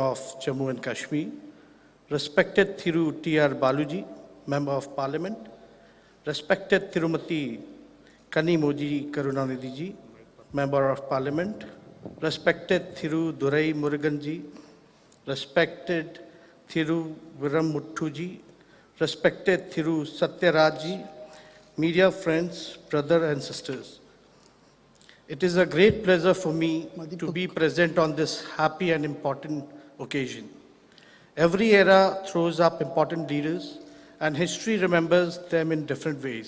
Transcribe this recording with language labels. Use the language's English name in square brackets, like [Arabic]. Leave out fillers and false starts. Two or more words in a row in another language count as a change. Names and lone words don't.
[English] of Jammu and Kashmir, respected Thiru TR Balu ji, Member of Parliament, respected Tirumati Kanimoji Karunanidhi ji, Member of Parliament, respected Thiru Durai Murugan ji, respected Thiru Viramuttu ji, respected Thiru Satyaraj ji, media friends, brothers and sisters. It is a great pleasure for me to be present on this happy and important occasion. Every era throws up important leaders and history remembers them in different ways.